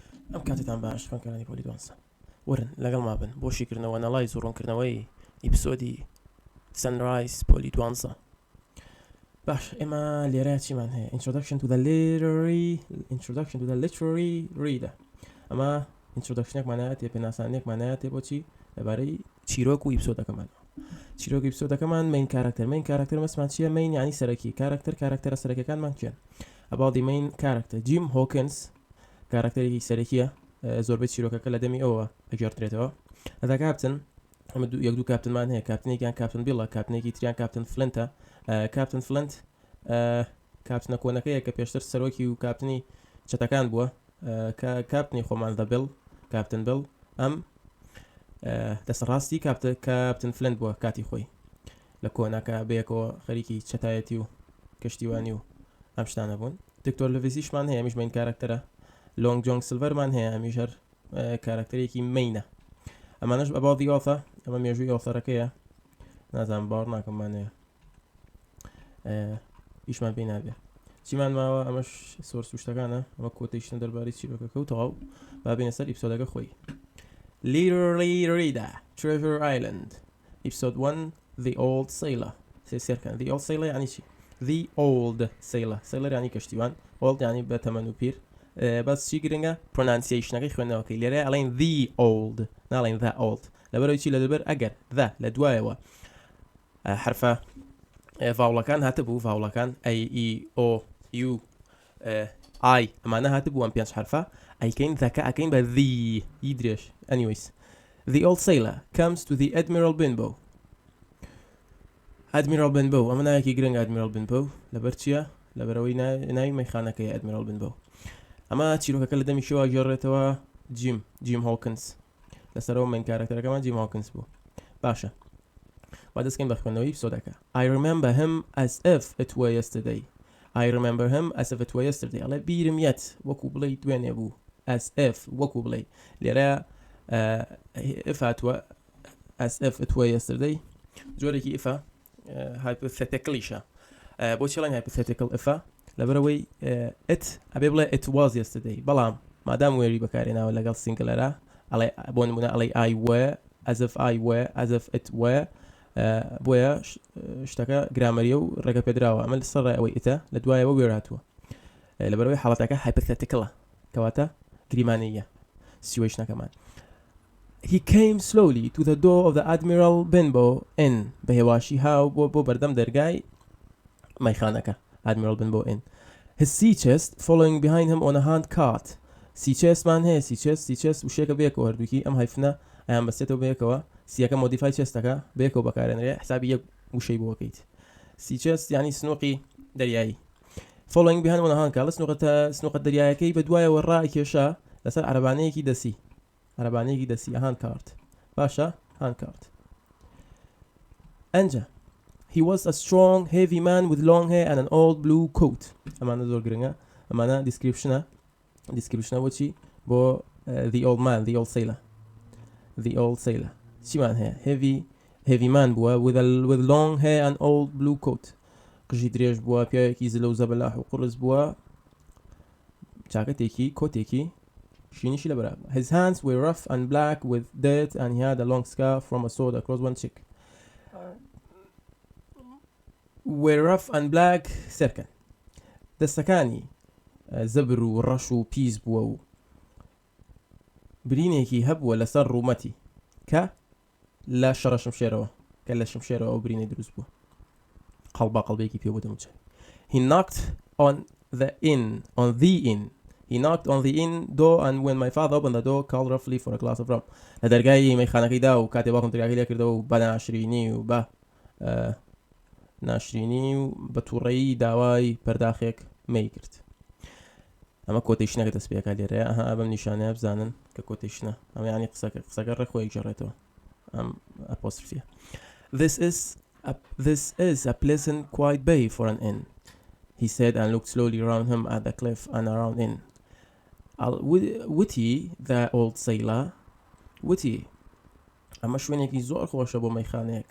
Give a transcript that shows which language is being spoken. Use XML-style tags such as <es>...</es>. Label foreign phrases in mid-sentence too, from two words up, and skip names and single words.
<ckb>ئەم کاتتان باش خوێندکارانی پۆلی دوانسە وەرن لەگەڵ ما بن بۆ شیکرنەوە نەڵای رونکرنەوەی ئیپسۆدی سەنرایز پۆلی دوانسە. باش ئێمە لێرە چیمان هەیە</ckb> <en>introduction to the literary reader.</en> <ckb>ئەمە introductionێکمانایە تێ پێناسانێکمانایە تێ بۆچی لەبارەی چیرۆک و ئیپسۆدەکەمان. چیرۆک ئیپسۆدەکەمان</ckb> <en>main character</en> <ckb>مەسمان چییە؟ main یعنی سەرەکی کارکتەرە سەرەکیەکانمان کێن.</ckb> <en>about the main character</en> <ckb>جیم هۆکنز کارکتەرێکی سەرەکیە زۆربەی چیرۆکەکە لە دەمی ئەوە ئەگەڕدرێتەوە. ئەدا کاپتن ئەمە یەک دوو کاپتنمان هەیە، کاپتنێکیان کاپتن بیڵە، کاپتنێکی تریان کاپتن فلنتە. کاپتن فلنت کاپتنە کۆنەکەیە کە پێشتر سەرۆکی و کاپتنی چەتەکان بووە، کاپتنی خۆمان دە بیڵ کاپتن بیڵ ئەم دەسەڕاستی کاپتن فلنت بووە کاتی خۆی لە کۆناکە بەیەکەوە خەریکی چەتایەتی و کەشتیوانی و ئەم شتانە بوون. دکتۆر لڤیزیشمان هەیە، ئەمیش</ckb> <en>main character.</en> <ckb>لۆنگ جۆنگ سلڤەرمان هەیە، ئەمیش هەر کارکتەرێکی مینە. ئەمانەش</ckb> <en>about the author،</en> <ckb>ئەمە مێژووی ئۆثەرەکەیە، نازانم باوەڕ ناکەمانەیە ئیشمان پێی نابێ چیمان ماوە. ئەمەش سۆرس و شتەکانە، ئەمە کۆتەیشتن دەربارەی چیرۆکەکە و تەواو با بینە سەر ئیپسۆدەکە خۆی.</ckb> <en>Literary Reader Treasure Island Episode 1 The Old Sailor.</en> <ckb>سێرکەن The Old Sailor یعنی چی؟ The Old Sailor یعنی کەشتیوان، Old یعنی بە تەمەن و پیر. بەس چی گرنگە؟ پرۆنانسیێشنەکەی خوێندنەوەکەی لێرە ئەڵێن</ckb> <en>The Old</en> <ckb>ناڵێن</ckb> <en>The Old</en> <ckb>لەبەرەوەی چی؟ لەبەر ئەگەر The لە دوایەوە حرفە ڤاوڵەکان هاتبوو، ڤاوڵەکان A E O U I ئەمانە هاتبوو ئەم پێنج حرفە ئەیکەین ذەکە ئەکەین بە The ئی درێژ.</ckb> <en>Anyways The Old Sailor comes to the Admiral Benbow.</en> <ckb>Admiral Benbow ئەمە ناوێکی گرنگ Admiral Benbow لەبەر چییە؟ لەبەرەوەی ناوی مەیخانەکەی Admiral Benbow. ئەمە چیرۆکەکە لە دەمی شەوە گێڕێتەوە جیم هۆکنز، لەسەرەوە مین کارکتەرەکەمان جیم هۆکنز بوو. باشە با دەستکەین بە خوێندنەوەی ئیپسۆدەکە.</ckb> <en>I remember him as if it were yesterday. I remember him as if it were yesterday.</en> <ckb>ئەڵێ بیرم یەت وەکو بڵێ دوێنێ بوو.</ckb> <en>as if</en> <ckb>وەکو بڵێ لێرە if هاتووە</ckb> <en>as if it were yesterday</en> <ckb>جۆرێکی ئفە hypotheticallyشە. بۆچی ئەڵێن hypothetical ئفە؟ لەبەرەوەی it ئەبێ بڵێ</ckb> <en>it was yesterday،</en> <ckb>بەڵام مادام وێری بەکارێناوە لەگەڵ سینگلەرە ئەڵێ بۆ نمونە ئەڵێ</ckb> <en>I were as if I were as if it were</en> <ckb>بۆیە شتەکە گرامەریە و ڕێگە پێدراوە. ئەمە لەسەر ڕێەوەی ئتە لە دوایەوە وێر هاتووە، لەبەرەوەی حاڵەتەکە hypotheticalە کەواتە گریمانەیە سیوێشنەکەمان.</ckb> <en>He came slowly to the door of the Admiral Benbow Inn.</en> <ckb>بەهێواشی هاو بۆ بەردەم دەرگای مەیخانەکە Admiral Benbow Inn.</ckb> <en>His sea chest following behind him on a hand cart. sea chest</en> <ckb>مان هەیە،</ckb> <en>sea chest</en> <ckb>وشێکە بەیەکەوە هەردووکی ئەم هایفنە ئەیان بەستێتەوە بەیەکەوە، سیەکە مۆدیفای چێستەکە بەیەکەوە بەکارێنرێ حسابی یەک وشەی بۆ بکەیت.</ckb> <en>sea chest</en> <ckb>یعنی سنووقی دەریایی.</ckb> <en>following behind on a hand cart</en> <ckb>سنووقە دەریایەکەی بە دوایەوە ڕائکێشا لەسەر عەرەبانەیەکی دەسی</ckb> <en>hand cart.</en> <ckb>باشە</ckb> <en>hand cart. ئەنجە He was a strong, heavy man with long hair and an old blue coat.</en> <ckb>ئەمانە زۆر گرنگە، ئەمانە دیسکریپشنە بۆچی؟</ckb> <en>بۆ the old man, the old sailor.</en> <ckb>چیمان هەیە؟</ckb> <en>heavy man بووە with long hair and old blue coat.</en> <ckb>قژی درێژ بووە، پیاوێکی زلە و زەبەلاح و قڕز بووە، جاکەتێکی کۆتێکی شینیشی لەبەرا.</ckb> <en>His hands were rough and black with dirt and he had a long scar from a sword across one cheek. were rough and black</en> <ckb>سەرکەن دەستەکانی زەبر و ڕەش و پیس بووە و برینێکی هەبووە لەسەر ڕوومەتی کە لە شەڕە شمشێرەوە ئەو برینەی دروست بووە، قەڵبێکی پێ بۆ دەموچێت.</ckb> <en>He knocked on the inn door and when my father opened the door called roughly for a glass of rum.</en> <ckb>لە دەرگای مەیخانەکەیدا و کاتێ باوکم دەرگاکەی لێ کردەوە و بە ناشرینی و بە تووڕەیی داوای پەرداخێک مەی کرد. ئەمە کۆتەیشنەکە دەست پێکا لێرەیە، بەم نیشانەیە بزانن کە کۆتەیشنە ئەمە یعنی قسەکە ڕێخۆی گەڕێتەوە ئەم ئەپۆسترفیە.</ckb> <en>This is a pleasant quiet bay for an inn, he said and looked slowly around him at the cliff and around in. Witty the old sailor witty</en> <ckb>ئەمە شوێنێکی زۆر خۆشە بۆ مەیخانەیەک.</ckb>